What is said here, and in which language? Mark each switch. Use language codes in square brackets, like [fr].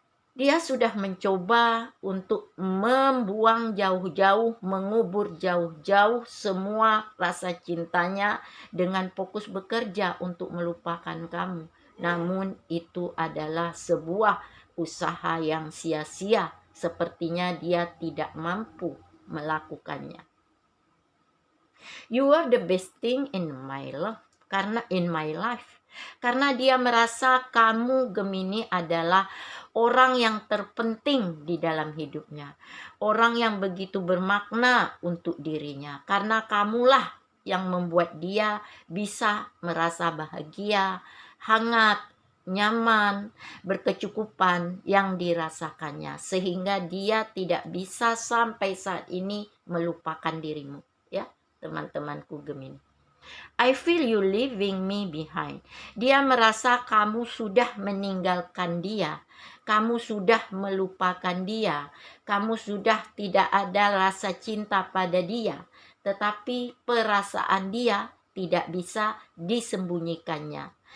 [id] Dia sudah mencoba untuk membuang jauh-jauh, mengubur jauh-jauh semua rasa cintanya dengan fokus bekerja untuk melupakan kamu. Namun itu adalah sebuah usaha yang sia-sia. Sepertinya dia tidak mampu melakukannya. [en] You are the best thing in my life. [id] Karena dia merasa kamu Gemini adalah orang yang terpenting di dalam hidupnya. Orang yang begitu bermakna untuk dirinya. Karena kamulah yang membuat dia bisa merasa bahagia, hangat, nyaman, berkecukupan yang dirasakannya. Sehingga dia tidak bisa sampai saat ini melupakan dirimu. Ya, teman-temanku Gemini. [en] I feel you leaving me behind. [id] Dia merasa kamu sudah meninggalkan dia. Kamu sudah melupakan dia. Kamu sudah tidak ada rasa cinta pada dia. Tetapi perasaan dia tidak bisa disembunyikannya.